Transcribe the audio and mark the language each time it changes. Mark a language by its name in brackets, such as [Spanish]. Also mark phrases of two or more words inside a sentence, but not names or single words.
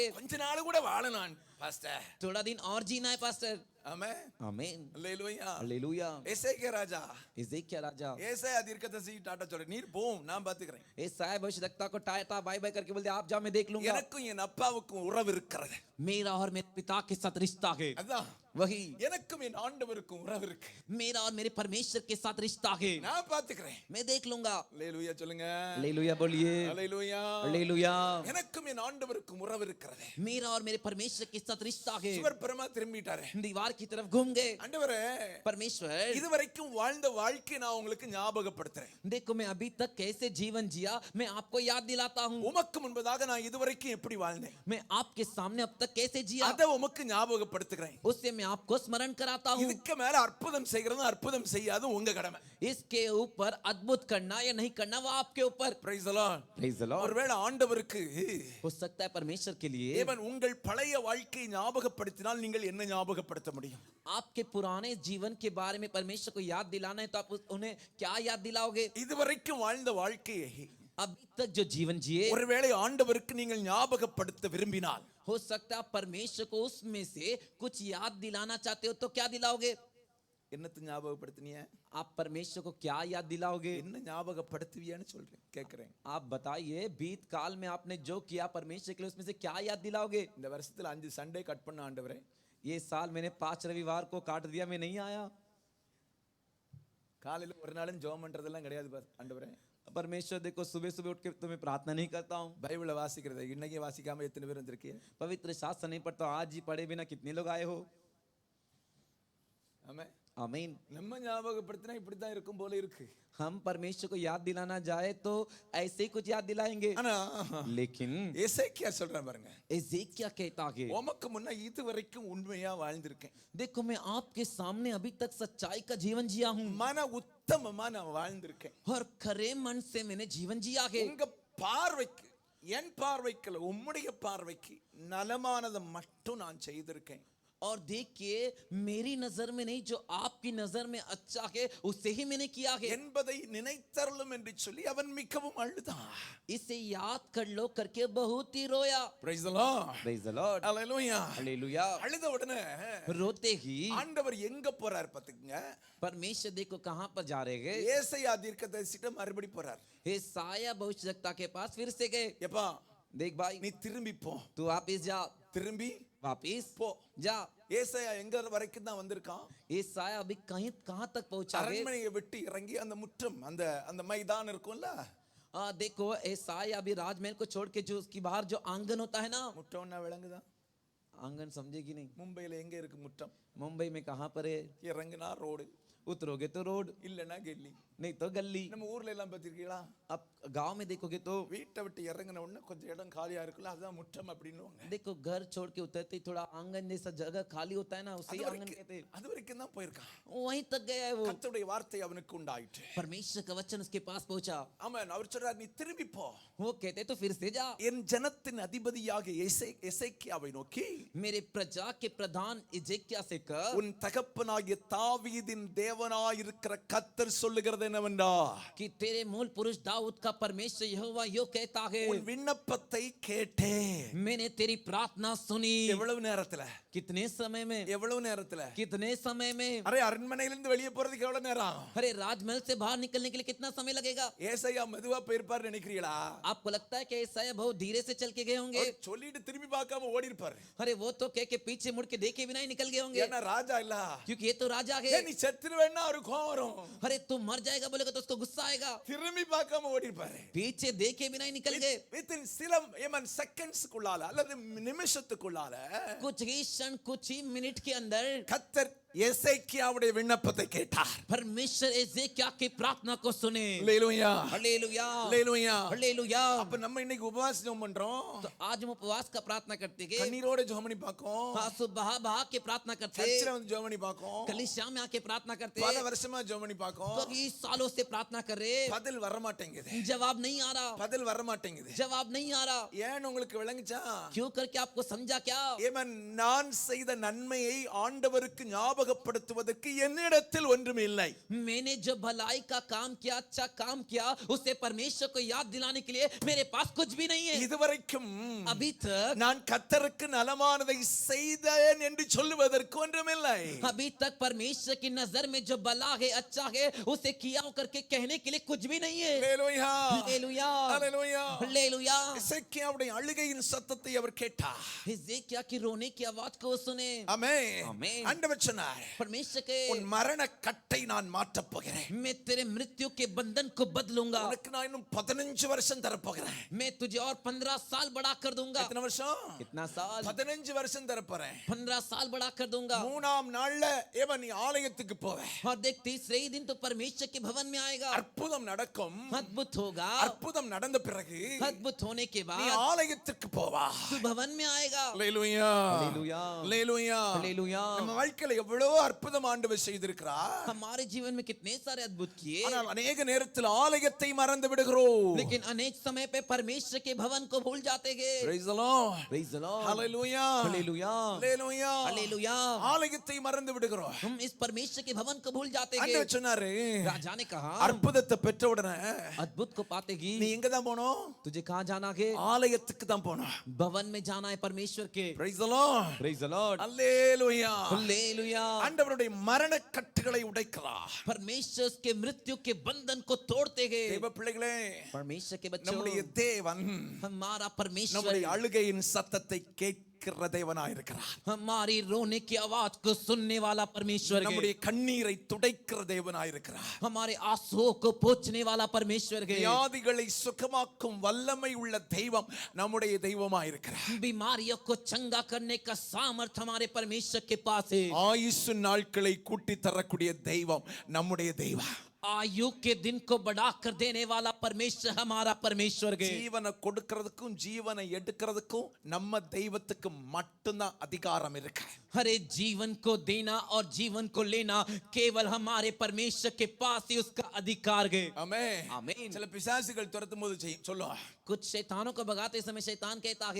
[Tamil] கொஞ்ச நாள் கூட வாழலாம் பாஸ்டர். [Hindi] थोड़ा दिन और जीना है पास्टर। [Tamil] ஆமென். [Hindi] आमीन। [Tamil] அல்லேலூயா. [Hindi] हालेलुया। [Tamil] எசேக்கியா ராஜா [Hindi] एजेकिया राजा [Tamil] ஏசாயா தீர்க்கதரிசி டாட்டா சொல்ற, நீர் போம் நான் பாத்துக்கிறேன். [Hindi] ए साहब भविष्यवक्ता को टाटा [English] bye bye [Hindi] करके बोलते आप जाओ मैं देख लूंगा। [Tamil] எனக்கும் என் அப்பாவுக்கும் உறவு இருக்கிறது. [Hindi] मेरा और मेरे पिता के साथ रिश्ता है, [Tamil] அதான் [Hindi] वही [Tamil] எனக்கும் என் ஆண்டவருக்கும் உறவு இருக்கு. [Hindi] मेरा और मेरे परमेश्वर के साथ रिश्ता है, [Tamil] நான் பாத்துக்கிறேன். [Hindi] मैं देख लूंगा। [Tamil] அல்லேலூயா சொல்லுங்க. [Hindi] हालेलुया बोलिए। [Tamil] அல்லேலூயா. [Hindi] हालेलुया। [Tamil] எனக்கும் என் ஆண்டவருக்கும் உறவு இருக்கிறது. [Hindi] मेरा और मेरे परमेश्वर के साथ रिश्ता है। [Tamil] சுவர் புறமா திரும்பிட்டாரு. [Hindi] दीवार की तरफ घूम गए। [Tamil] ஆண்டவரே, [Hindi] परमेश्वर, [Tamil] இதுவரைக்கும் வாழ்ந்த வாழ்க்கை நான் உங்களுக்கு ஞாபகப்படுத்துறேன். [Hindi] देखो मैं अभी तक कैसे जीवन जिया मैं आपको याद दिलाता हूँ। [Tamil] உமக்கு முன்பதாக நான் இதுவரைக்கும் எப்படி வாழ்ந்தேன் [Hindi] मैं आपके सामने अब तक कैसे जिया [Tamil] அதை உமக்கு ஞாபகப்படுத்துகிறேன். [Hindi] उससे मैं आपको स्मरण कराता हूँ। [Tamil] இதுக்கு மேல அற்புதம் செய்கிறதும் அற்புதம் செய்யாதும் உங்க கடமை. [Hindi] इसके ऊपर अद्भुत करना या नहीं करना वो आपके ऊपर। [English] Praise the Lord. Praise the Lord। [Tamil] ஒருவேளை ஆண்டவருக்கு [Hindi] हो सकता है परमेश्वर के लिए [Tamil] தேவன் உங்கள் பழைய வாழ்க்கையை ஞாபகப்படுத்தினால் நீங்கள் என்ன ஞாபகப்படுத்த முடியும்? [Hindi] आपके पुराने जीवन के बारे में परमेश्वर को याद दिलाना है तो आप उन्हें क्या याद दिलाओगे? [Tamil] இதுவரைக்கும் வாழ்ந்த வாழ்க்கையை [Hindi] अभी तक जो जीवन जिए [Tamil] ஒருவேளை ஆண்டவருக்கு நீங்கள் ஞாபகப்படுத்த விரும்பினால், [Hindi] हो सकता है परमेश्वर को उसमें से कुछ याद दिलाना चाहते हो तो क्या दिलाओगे? [Tamil] என்னத்தை ஞாபகப்படுத்தினிய? [Hindi] आप परमेश्वर को क्या याद दिलाओगे? [Tamil] என்ன ஞாபகப்படுத்துவியான்னு சொல்றேன், கேக்குறேன். [Hindi] आप बताइए बीत काल में आपने जो किया परमेश्वर के लिए उसमें से क्या याद दिलाओगे? [Tamil] இந்த வருஷத்துல 5 [English] Sunday cut [Tamil] பண்ண ஆண்டவரே, [Hindi] ये साल मैंने 5 रविवार को काट दिया, मैं नहीं आया। [Tamil] காலையில ஒரு நாளும் ஜெபம் பண்றதெல்லாம் கிடையாது ஆண்டவரே. [Hindi] परमेश्वर देखो सुबह सुबह उठ के तो मैं प्रार्थना नहीं करता हूँ, [Tamil] பைபிளை வாசிக்கிறது இன்னைக்கு வாசிக்காம எத்தனை பேர் வந்திருக்கீங்க? [Hindi] पवित्र शास्त्र नहीं पढ़ता, आज ही पढ़े बिना कितने लोग आए हो? [Tamil] ஆமென். [Hindi] आमीन। [Tamil] நம்ம ஞாபகப்படுத்தினா இப்படித்தான் இருக்கும் போல இருக்கு. [Hindi] हम परमेश्वर को याद दिलाना जाए तो ऐसे ही कुछ याद दिलाएंगे, [Tamil] ஆனா [Hindi] लेकिन [Tamil] எசேக்கியா சொல்றேன் பாருங்க, [Hindi] एजेकिया कहता है [Tamil] உமக்கு முன்ன இது வரைக்கும் உண்மையா வாழ்ந்திருக்கேன். [Hindi] देखो मैं आपके सामने अभी तक सच्चाई का जीवन जिया हूँ [Tamil] மன உத்தமமா நான் வாழ்ந்திருக்கேன். [Hindi] और खरे मन से मैंने जीवन जिया है। [Tamil] உங்க பார்வைக்கு, என் பார்வைக்கு, உம்முடைய பார்வைக்கு நலமானதை மட்டும் நான் செய்திருக்கேன். [Hindi] और देखिए मेरी नजर में नहीं जो आपकी नजर में अच्छा है उसे ही मैंने किया है [Tamil] என்பதை நினைத்தருளும் என்று சொல்லி அவன் மிகவும் அழுதான். [Hindi] इसे याद कर लो करके बहुत ही रोया [English] Praise the Lord. Praise the Lord Hallelujah. Hallelujah [Tamil] அழுத உடனே [Hindi] रोते ही [Tamil] ஆண்டவர் எங்க போறார் பாத்துக்கங்க. [Hindi] परमेश्वर देखो कहाँ पर जा रहे हैं [Tamil] ஏசாயா தீர்க்கதரிசியிடம் மறுபடி போறார். [Hindi] हे साया भविष्यवक्ता के पास फिर से गए [Tamil] எப்பா [Hindi] देख भाई [Tamil] நீ திரும்பி போ, [Hindi] तू वापिस जा [Tamil] திரும்பி [Hindi] वापिस [Tamil] போ. [Hindi] जा [Tamil] ஏசாயா எங்க வரைக்கும் தான் வந்திருக்கான்? [Hindi] ये साया अभी कहीं कहाँ तक पहुंचा है [Tamil] அரண்மனையை விட்டு இறங்கி அந்த முற்றம் அந்த மைதானம் இருக்கும்ல, [Hindi] देखो ये साया अभी राजमहल को छोड़ के जो उसकी बाहर जो आंगन होता है ना [Tamil] முற்றம்னா விளங்குதா? [Hindi] आंगन समझेगी नहीं [Tamil] மும்பையில எங்க இருக்கு முற்றம்? [Hindi] मुंबई में कहाँ पर है [Tamil] இறங்குனா ரோடு, [Hindi] उतरोगे तो रोड [Tamil] இல்லனா கெல்லி. [Hindi] नहीं तो गली [Tamil] நம்ம ஊர்ல எல்லாம் பாத்திருக்கீங்களா? [Hindi] अब गांव में देखोगे तो [Tamil] வீட்டை விட்டு இறங்கின உடனே கொஞ்சம் இடம் காலியா இருக்குல்ல, அதுதான் முற்றம் அப்படின்னுவாங்க. [Hindi] देखो घर छोड़ के उतरते ही थोड़ा आंगन जैसा जगह खाली होता है ना उसे ही आंगन कहते हैं [Tamil] அது வரைக்கும் தான் போயிருக்கான். [Hindi] वहीं तक गया है वो [Tamil] கர்த்தருடைய வார்த்தை அவனுக்கு உண்டாயிற்று. [Hindi] परमेश्वर का वचन उसके पास पहुंचा [Tamil] ஆமென். அவர் சொல்றார், நீ திரும்பி போ. [Hindi] वो कहते तो फिर से जा [Tamil] என் ஜனத்தின் அதிபதியாக எசேக்கியாவை நோக்கி, [Hindi] मेरे प्रजा के प्रधान इजेकिया से कर [Tamil] உன் தகப்பனாகிய தாவீதின் தேவனாயிருக்கிற கர்த்தர் சொல்லுகிறது என்னவென்றா, [Hindi] कि तेरे मूल पुरुष दाऊद का परमेश्वर यहोवा यो कहता है [Tamil] உன் விண்ணப்பத்தை கேட்டேன். [Hindi] मैंने तेरी प्रार्थना सुनी [Tamil] எவ்வளவு நேரத்துல? [Hindi] कितने समय में [Tamil] எவ்வளவு நேரத்துல? [Hindi] कितने समय में [Tamil] அரே அரண்மனையிலிருந்து வெளியே போறதுக்கு எவ்வளவு நேரம்? [Hindi] अरे राजमहल से बाहर निकलने के लिए कितना समय लगेगा [Tamil] ஏசாயா மெதுவா போயிருப்பார் நினைக்கிறீங்களா? [Hindi] आपको लगता है कि ईसाया बहुत धीरे से चल के गए होंगे [Tamil] அவர் சொல்லிட்டு திரும்பி பார்க்காம ஓடி இருப்பாரு. [Hindi] अरे वो तो कह के पीछे मुड़ के देखे बिना ही निकल गए होंगे [Tamil] ஏன்னா ராஜா இல்ல. [Hindi] क्योंकि ये तो राजा [Tamil] ஏ [Hindi] है [Tamil] நீ செத்துருவேன்னா அவருக்கு கோவம் வரும். [Hindi] अरे तू मर जाएगा बोलेगा तो उसको गुस्सा आएगा [Tamil] திரும்பி பார்க்காம ஓடி இருப்பாரு. [Hindi] पीछे देखे बिना ही निकल गए [Tamil] வித்தின் சில செகண்ட்ஸ்க்குள்ளால அல்லது நிமிஷத்துக்குள்ளால [Hindi] कुछ ही क्षण कुछ ही मिनट के अंदर [Tamil] கர்த்தர் எசேக்கியாவுடைய விண்ணப்பத்தை கேட்டார். [Hindi] परमेश्वर एजेकिया की प्रार्थना को सुने [Tamil] அல்லேலூயா, [Hindi] हालेलुया [Tamil] அல்லேலூயா. [Hindi] हालेलुया [Tamil] அப்ப நம்ம இன்னைக்கு உபவாச ஜெபம் பண்றோம். [Hindi] तो आज हम उपवास का प्रार्थना करते हैं [Tamil] கண்ணீரோட ஜெபம் பண்ணி பார்க்கோம். [Hindi] आंसू बहा बहा के प्रार्थना करते [Tamil] சர்ச்சில வந்து ஜெபம் பண்ணி பார்க்கோம். [Hindi] कलीसिया में आके प्रार्थना करते [Tamil] பல வருஷமா ஜெபம் பண்ணி பார்க்கோம். [Hindi] कई सालों से प्रार्थना कर रहे [Tamil] பதில் வர மாட்டேங்குது. [Hindi] जवाब नहीं आ रहा [Tamil] பதில் வர மாட்டேங்குது. [Hindi] जवाब नहीं आ रहा [Tamil] ஏன் உங்களுக்கு விளங்குச்சா? [Hindi] क्यों करके आपको समझा क्या [Tamil] ஏமன் நான் செய்த நன்மையை ஆண்டவருக்கு ஞாபகப்படுத்துவதற்கு என்னிடத்தில் ஒன்றும் இல்லை. [Hindi] मैंने जो भलाई का काम किया अच्छा काम किया उसे परमेश्वर को याद दिलाने के लिए मेरे पास कुछ भी नहीं है [Tamil] இதுவரைக்கும் [Hindi] अभी तक [Tamil] நான் கர்த்தருக்கு நலமானதை செய்தேன் என்று சொல்லுவதற்கு ஒன்றுமில்லை. [Hindi] अभी तक परमेश्वर की नजर में जो भला है अच्छा है उसे किया करके कहने के लिए कुछ भी नहीं है [Tamil] அல்லேலூயா, [Hindi] हालेलुया [Tamil] அல்லேலூயா. [Hindi] हालेलुया [Tamil] எசேக்கியாவுடைய அழுகையின் சத்தத்தை அவர் கேட்டார். [Hindi] हिजकिय्याह की रोने की आवाज को सुने [Tamil] ஆமென். ஆமென். ஆண்டவர் சொன்னார், [Hindi] परमेश्वर के [Tamil] உன் மரண கட்டை நான் மாற்றப் போகிறேன். [Hindi] मैं तेरे मृत्यु के बंधन को बदलूंगा [Tamil] உனக்கு நான் இன்னும் 15 வருஷம் தரப் போகிறேன். [Hindi] मैं तुझे और 15 साल बड़ा कर दूंगा [Tamil] எத்தனை வருஷம்? [Hindi] कितना साल [Tamil] 15 வருஷம் தரப் போறேன். [Hindi] 15 साल बड़ा कर दूंगा [Tamil] மூணாம் நாள்ல ஏவன் நீ ஆலயத்துக்கு போவே. [Hindi] और देख तीसरे ही दिन तो परमेश्वर के भवन में आएगा [Tamil] அற்புதம் நடக்கும். [Hindi] अद्भुत होगा [Tamil] அற்புதம் நடந்த பிறகு [Hindi] अद्भुत होने के [Tamil] நீ [Hindi] बाद [Tamil] ஆலயத்துக்கு போவா. [Hindi] तू भवन में आएगा [Tamil] அல்லேலூயா, [Hindi] हालेलुया [Tamil] அல்லேலூயா. [Hindi] हालेलुया [Tamil] நம்ம வாழ்க்கையில எவ்வளவு அற்புதம் ஆண்டவர் செய்திருக்கிறார். [Hindi] हमारे जीवन में कितने सारे अद्भुत किए [Tamil] ஆனால் अनेक நேரத்தில் ஆலயத்தை மறந்து விடுகிறோம். [Hindi] लेकिन अनेक समय पे परमेश्वर के भवन को भूल जाते हैं [English] Praise the Lord. Praise the Lord Hallelujah. [Hindi] हालेलुया [English] Hallelujah. [Hindi] हालेलुया [Tamil] ஆலயத்தை மறந்து விடுகிறோம். [Hindi] हम इस परमेश्वर के भवन को भूल जाते हैं [Tamil] ஆண்டவர் சொன்னாரு, [Hindi] राजा ने कहा [Tamil] அற்புதத்தை பெற்ற உடனே [Hindi] अद्भुत को पाते ही [Tamil] நீ எங்க தான் போணும்? [Hindi] तुझे कहाँ जाना है [Tamil] ஆலயத்துக்கு தான் போணும். [Hindi] भवन में जाना है परमेश्वर के [English] Praise the Lord. Praise the Lord Hallelujah. [Hindi] हालेलुया [Tamil] ஆண்டவருடைய மரண கட்டுகளை உடைக்கிறார். [Hindi] परमेश्वर के मृत्यु के बंधन को तोड़ते हैं [Tamil] தேவ பிள்ளைகளே, [Hindi] परमेश्वर के बच्चों [Tamil] நம்முடைய தேவன் [Hindi] हमारा परमेश्वर [Tamil] நம்முடைய அழுகையின் சத்தத்தை கேட்கிற தேவனாயிருக்கிறார். [Hindi] हमारी रोने की आवाज को सुनने वाला परमेश्वर है [Tamil] நம்முடைய கண்ணீரை துடைக்கிற தேவனாயிருக்கிறார். [Hindi] हमारे आंसुओं को पोंछने वाला परमेश्वर है [Tamil] வியாதிகளை சுகமாக்கும் வல்லமை உள்ள தெய்வம் நம்முடைய தெய்வமாயிருக்கிறார். [Hindi] बीमारियों को चंगा करने का सामर्थ हमारे परमेश्वर के पास है [Tamil] ஆயுசு நாட்களை கூட்டி தரக்கூடிய தெய்வம் நம்முடைய தெய்வம். [Hindi] आयु के दिन को बढ़ा कर देने वाला परमेश्वर हमारा परमेश्वर है। [Tamil] ஜீவனை கொடுக்கிறதுக்கும் ஜீவனை எடுக்கிறதுக்கும் நம்ம தெய்வத்துக்கு மட்டும்தான் அதிகாரம் இருக்கு. [Hindi] हरे जीवन को देना और जीवन को लेना केवल हमारे परमेश्वर के पास ही उसका अधिकार है। [Tamil] ஆமென். [Hindi] आमीन। [Tamil] சில பிசாசுகள் துரத்தும் போது சொல்லுவான், [Hindi] कुछ शैतानों को भगाते समय शैतान कहता है